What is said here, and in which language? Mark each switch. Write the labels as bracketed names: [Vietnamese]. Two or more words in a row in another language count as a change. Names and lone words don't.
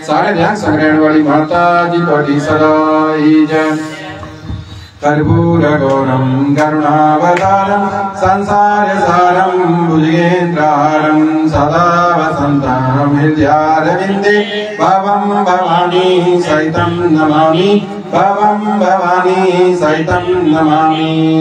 [Hindi] सारे ध्यान संग्रहण वाली माता जी बड़ी सदाई जय। [Sanskrit] कर्पूर गौरम करुणावतारम संसार सारम भुजगेन्द्रहारम सदा वसंतं हृदयारविंदे भवं भवानी सहितं नमामि भवं भवानी सहितं नमामि।